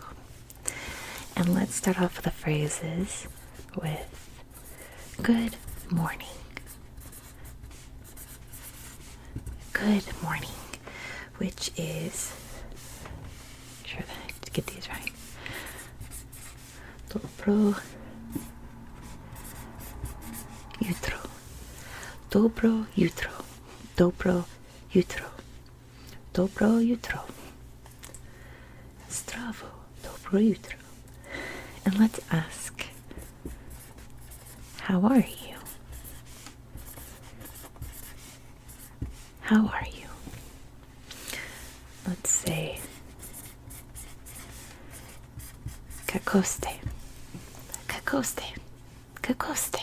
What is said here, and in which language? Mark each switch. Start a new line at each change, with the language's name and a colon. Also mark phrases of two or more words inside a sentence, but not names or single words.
English: And let's start off with the phrases with good morning. Good morning, which is, sure that I get these right.
Slovenian: Dobro jutro, dobro jutro, dobro jutro, dobro jutro, stravo, dobro jutro.
English: And let's ask, how are you? How are you? Let's say,
Slovenian: kakoste, kakoste, kakoste.